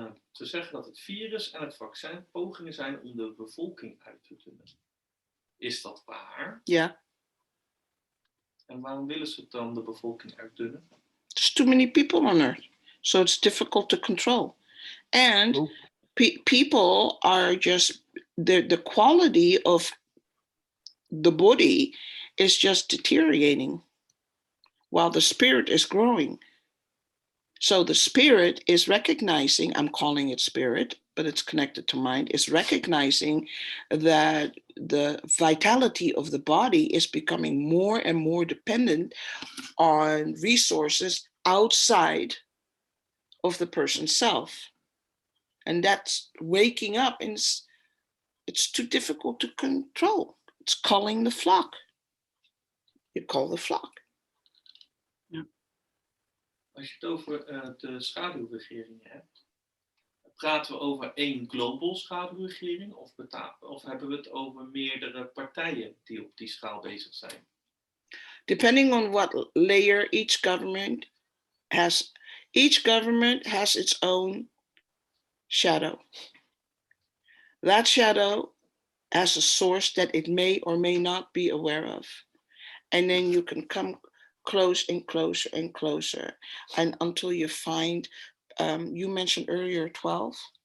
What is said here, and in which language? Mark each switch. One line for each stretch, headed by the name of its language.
Dutch: Ze zeggen dat het virus en het vaccin pogingen zijn om de bevolking uit te dunnen. Is dat waar? Ja. En waarom willen ze dan de bevolking uitdunnen?
English: There's too many people on Earth, so it's difficult to control. And people are just, the quality of the body is just deteriorating while the spirit is growing. So the spirit is recognizing, I'm calling it spirit, but it's connected to mind, is recognizing that the vitality of the body is becoming more and more dependent on resources outside of the person's self. And that's waking up, and it's too difficult to control. It's calling the flock. You call the flock.
Dutch: Als je het over de schaduwregeringen hebt, praten we over één global schaduwregering of hebben we het over meerdere partijen die op die schaal bezig zijn?
English: Depending on what layer each government has its own shadow. that shadow as a source that it may or may not be aware of. And then you can come close and closer and closer, and until you find, you mentioned earlier 12.